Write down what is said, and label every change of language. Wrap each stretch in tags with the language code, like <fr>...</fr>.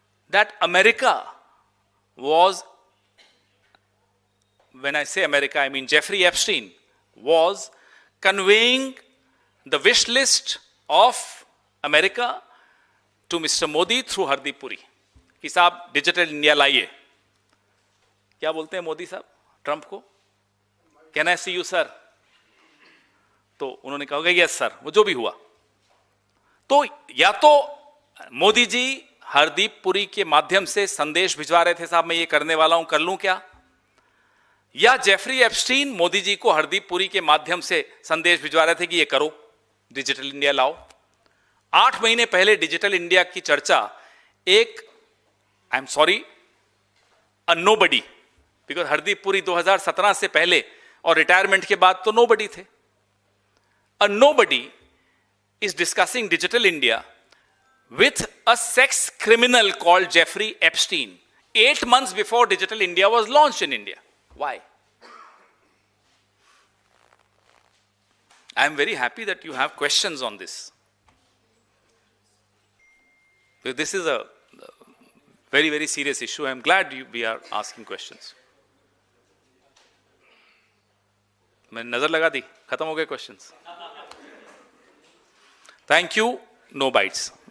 <en>That America was, when I say America, I mean Jeffrey Epstein, was conveying the wish list of America to Mr. Modi through Hardeep Puri.</en> <hi>कि साहब digital India लाइए। क्या बोलते हैं मोदी साहब Trump को?</hi> <en>Can I see you sir?</en> <hi>तो उन्होंने कहा</hi> <en>yes sir,</en> <hi>वो जो भी हुआ। तो या तो मोदी जी हरदीप पुरी के माध्यम से संदेश भिजवा रहे थे साहब मैं ये करने वाला हूं, कर लूं क्या? या जेफरी एप्स्टीन मोदी जी को हरदीप पुरी के माध्यम से संदेश भिजवा रहे थे कि ये करो, डिजिटल इंडिया लाओ। 8 महीने पहले डिजिटल इंडिया की चर्चा एक,</hi> <en>I am sorry, a nobody,</en> <hi>because Hardeep Puri 2017 से पहले और रिटायरमेंट के बाद तो नोबडी थे।</hi> <en>A nobody is discussing digital India with a sex criminal called Jeffrey Epstein 8 months before Digital India was launched in India. Why? I am very happy that you have questions on this. This is a very, very serious issue. I am glad we are asking questions.</en> <hi>मैंने नजर लगा दी, खत्म हो गए questions.</hi> <en>Thank you. No bites.</en>